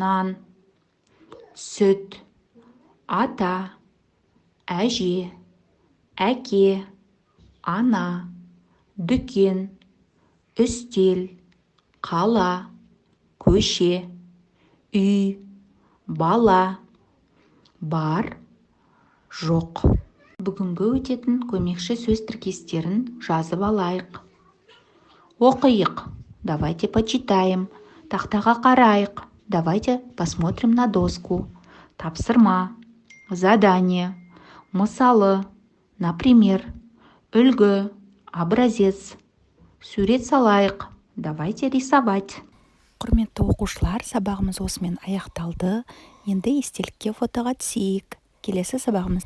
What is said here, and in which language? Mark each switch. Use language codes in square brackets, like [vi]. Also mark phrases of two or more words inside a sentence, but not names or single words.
[kk] Нан, сүт, ата, әже, әке, ана, дүкен, үстел, қала, көше, үй, бала, бар, жоқ. Бүгінгі өтетін көмекші сөз тіркестерін жазып алайық. [ru] Оқиық. Давайте почитаем. [kk] Тақтаға қарайық. [ru] Давайте посмотрим на доску. [kk] Тапсырма. Задание. Мысалы. [ru] Например. Үлгі. Образец. [kk] Сурет салайық. [ru] Давайте рисовать. [kk] Құрметті оқушылар, сабағымыз осымен аяқталды. Енді естелікке фотоға түсейік.